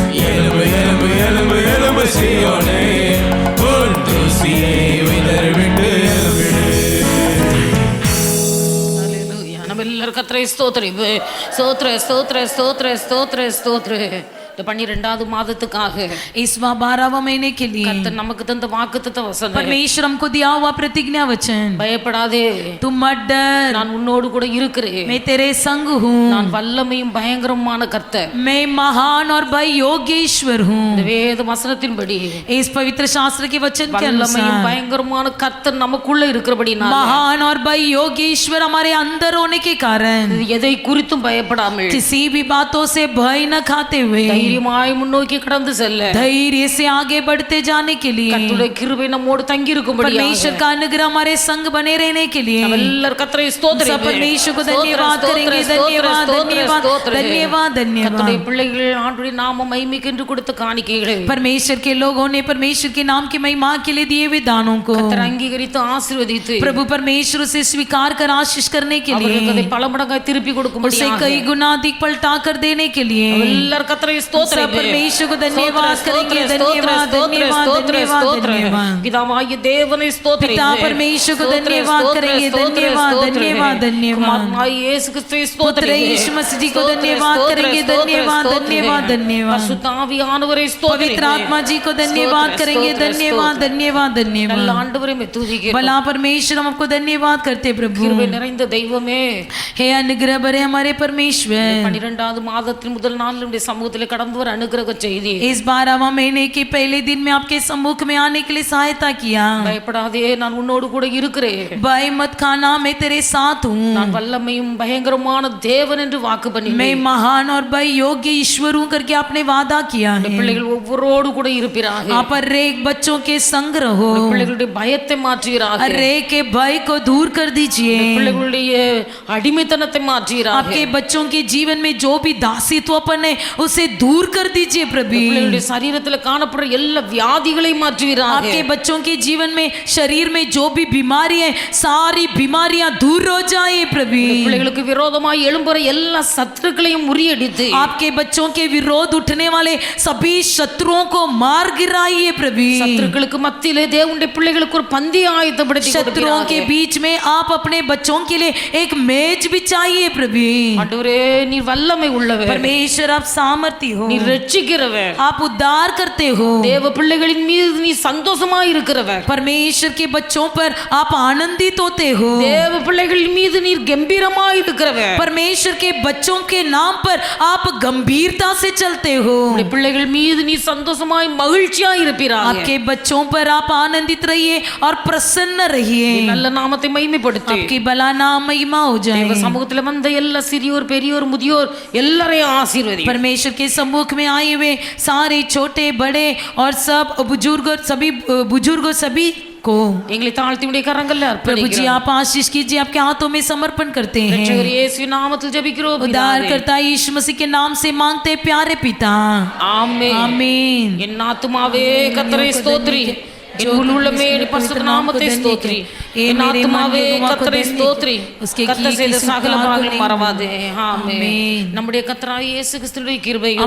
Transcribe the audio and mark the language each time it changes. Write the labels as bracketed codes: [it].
[ta] எலும்பு எலும்பு எலும்பு எலும்பு சீயோனே, உன் தூசியை விதறிவிட்டு எலும்பிடு. நம்ம எல்லாரும் கர்த்தரை ஸ்தோத்திரிப்பு. ஸ்தோத்திர ஸ்தோத்திர ஸ்தோத்திர ஸ்தோத்திர ஸ்தோத்திர. இந்த 12வது மாதத்துக்காக [hi] इस 12वां महीने के लिए [ta] கர்த்தர் நமக்கு தந்த வாக்குத்தத்த வசனம். [hi] परमेश्वर हमको दिया हुआ प्रतिज्ञा वचन, [ta] பயப்படாதே, [hi] तुम मत डर, [ta] நான் உன்னோடு கூட இருக்கிறேன், [hi] मैं तेरे संग हूँ, [ta] நான் வல்லமையும் பயங்கரமான கர்த்தர். [hi] मैं महान और भय योगेश्वर हूँ. [ta] இந்த வேத வசனத்தின்படி [hi] इस पवित्र शास्त्र के वचन के [ta] வல்லமையும் [hi] अनुसार [ta] பயங்கரமான கர்த்தர் நமக்குள்ள இருக்கிறபடினால [hi] महान और भय योगेश्वर हमारे अंदर होने के कारण [ta] எதை குறித்தும் பயப்படாமல் [hi] किसी भी बातों से भय न खाते हुए [ta] தைரியமாய் முன்னோக்கி கடந்து செல்ல [hi] धैर्य से आगे बढ़ते जाने के लिए [ta] கர்த்தருடைய கிருபை நம்மோடு தங்கி இருக்கும்படி [hi] परमेश्वर का अनुग्रह हमारे संग बने रहने के लिए [ta] எல்லாரும் கர்த்தரை ஸ்தோத்திரிப்போம். [hi] परमेश्वर को धन्यवाद करेंगे. धन्यवाद धन्यवाद धन्यवाद धन्यवाद. [ta] கர்த்தருடைய பிள்ளைகள் ஆண்டவருடைய நாம மகிமைக்கென்று கொடுத்த காணிக்கைகளை [hi] परमेश्वर के लोगों ने परमेश्वर के नाम की महिमा के लिए दिए हुए दानों को [ta] கர்த்தர் அங்கீகரித்து ஆசீர்வதித்து [hi] प्रभु परमेश्वर से स्वीकार कर आशीष करने के [ta] அவர்களுக்கு அதை [hi] लिए [ta] பல மடங்காய் திருப்பி கொடுக்கும்படி [hi] उसे कई गुना अधिक पलटा कर देने के लिए [ta] எல்லாரும் கர்த்தரை [hi] सब [ta] ஸ்தோத்திரிப்போம். [hi] परमेश्वर को धन्यवाद करेंगे. धन्यवाद धन्यवाद धन्यवाद धन्यवाद. [ta] பிதாவாகிய தேவனை ஸ்தோத்திரிப்போம். [hi] पिता परमेश्वर को धन्यवाद करेंगे. धन्यवाद धन्यवाद धन्यवाद. [ta] குமாரனாகிய இயேசு கிறிஸ்துவை [hi] पुत्र [ta] ஸ்தோத்திரிப்போம். [hi] यीशु मसीह जी को धन्यवाद करेंगे. धन्यवाद धन्यवाद धन्यवाद. [ta] பரிசுத்த ஆவியானவரை ஸ்தோத்திரிப்போம். [hi] पवित्र आत्मा जी को धन्यवाद करेंगे. धन्यवाद धन्यवाद [ta] நல்ல [hi] धन्यवाद. [ta] ஆண்டவரை துதிக்கிறோம். [hi] भला परमेश्वर हम आपको धन्यवाद करते प्रभु. [ta] கிருபை நிறைந்த தெய்வமே, [hi] हे अनुग्रह भरे हमारे परमेश्वर, [ta] 12வது மாதத்தின் முதல் நாள் நம்முடைய சமூகத்தில் கடந்து வர அனுகிரக செய்தி. [hi] इस 12वां महीने के पहले दिन में आपके सम्मुख में आने के लिए सहायता किया. [ta] பயப்படாதே, நான் உன்னோடு கூட இருக்கிறேன், [hi] भय मत खाना, मैं तेरे साथ हूँ. [ta] நான் வல்லமையும் பயங்கரமான தேவன் என்று வாக்கு [hi] मैं [ta] பண்ணினேன். [hi] महान और भय योग्य ईश्वर हूँ करके आपने वादा किया है. [ta] பிள்ளைகள் ஒவ்வொருவரோடு கூட இருப்பீராக. [hi] आप हर एक बच्चों के संग रहो. [ta] பிள்ளைகளுடைய பயத்தை மாற்றுகிறாக. [hi] हर एक के भय को दूर कर दीजिए. [ta] பிள்ளைகளுடைய அடிமைத்தனத்தை மாற்றுகிறாக. [hi] आपके बच्चों के जीवन में जो भी दासीत्वपन है उसे दूर कर दीजिए प्रभु. [ta] பிள்ளைகளுடைய சரீரத்தில் காணப்படுற எல்லா வியாதிகளை மாற்றுகிறாக. [hi] आपके बच्चों के जीवन में शरीर में जो भी बीमारी है सारी बीमारियां दूर हो जाए प्रभु. [ta] பிள்ளைகளுக்கு விரோதமாய் எழும்புற எல்லா சத்துருக்களையும் முறியடித்து [hi] आपके बच्चों के विरोध उठने वाले सभी शत्रुओं को मार गिराइए प्रभु. [ta] சத்துருக்களுக்கு மத்தியிலே தேவனுடைய பிள்ளைகளுக்கு ஒரு பந்தி ஆயத்தப்படுத்தி [hi] शत्रुओं के बीच में आप अपने बच्चों के लिए एक मेज बिछाइए प्रभु. [ta] ஆண்டவரே, நீர் வல்லமை உள்ளவர், [hi] परमेश्वर आप सामर्थ्य हो, [ta] நீர் ரட்சிக்கிறவர், [hi] आप उद्धार करते हो. [ta] தேவ பிள்ளைகளின் மீது நீ சந்தோஷமாய் இருக்கிறவர், [hi] परमेश्वर के बच्चों पर आप आनंदित होते हो. [ta] தேவ பிள்ளைகளின் மீது நீர் கம்பீரமாய் இருக்கிறவர், [hi] परमेश्वर के बच्चों के नाम पर आप गंभीरता से चलते हो. [ta] உம்முடைய பிள்ளைகள் மீது நீ சந்தோஷமாய் மகிழ்ச்சியாய் இருப்பீராக. [hi] आपके बच्चों पर आप आनंदित रहिए और प्रसन्न रहिए. [ta] நல்ல நாமத்தை மகிமைப்படுத்து. [hi] आपकी भला नाम महिमा हो [ta] தேவ [hi] जाए. [ta] சமூகத்தில் வந்த எல்லா சிறியோர் பெரியோர் முதியோர் எல்லாரையும் ஆசீர்வதி. [hi] परमेश्वर के सम्मुख में आए हुए सारे छोटे बड़े और सब बुजुर्ग सभी बुजुर्गों सभी को [ta] எங்களை தாழ்த்தி உடைய கரங்கள்ல [hi] प्रभु जी [ta] அர்ப்பணிக்கிறோம். [hi] आप आशीष कीजिए. आपके हाथों में समर्पण करते हैं. [ta] ரட்சகர் இயேசு நாமத்தில் ஜெபிக்கிறோம் பிதாவே. [hi] उद्धारकर्ता यीशु मसीह के नाम से मांगते प्यारे पिता. [ta] ஆமென். [hi] आमीन. [ta] என் ஆத்துமாவே கர்த்தரை ஸ்தோத்திரி, என் முழு உள்ளமே பரிசுத்த நாமத்தை ஸ்தோத்திரி. என் ஆத்துமாவே கர்த்தரை ஸ்தோத்திரி, கர்த்தர் செய்த சகல பாவங்களை மறவாதே. ஆமென். நம்முடைய கர்த்தராகிய இயேசு கிறிஸ்துவின் கிருபையும்